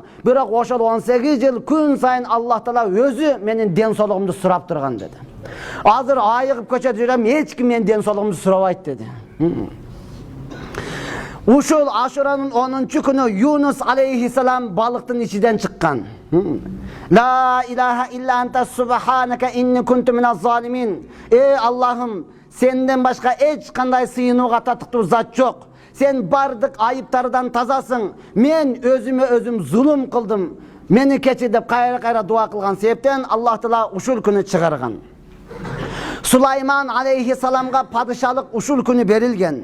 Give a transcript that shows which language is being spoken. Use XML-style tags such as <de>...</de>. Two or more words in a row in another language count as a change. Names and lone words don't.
<ky>Бирок ошол 18 жыл күн сайын Аллах Таала өзү менин ден соолугумду сурап турган деди. Азыр айыгып көчөдө жүрөм, эч ким менин ден соолугумду сурабайт деди. Ушул Ашуранын 10-чу күнү Юнус алейхиссалам балыктын ичиден чыккан.</ky> <ar>لا إله إلا أنت سبحانك إني كنت من الظالمين.</ar> <ky>Аллахым, сенден башка эч кандай сыйынууга татыктуу зат жок. Sen бардык айыптардан тазасың. Мен өзүмө өзүм зулум кылдым. Мени кечир деп кайра дуа кылган себептен Аллах Таала ушул күнү чыгарган. Сулайман алейхиссаламга падышалык ушул күнү берилген.</ky>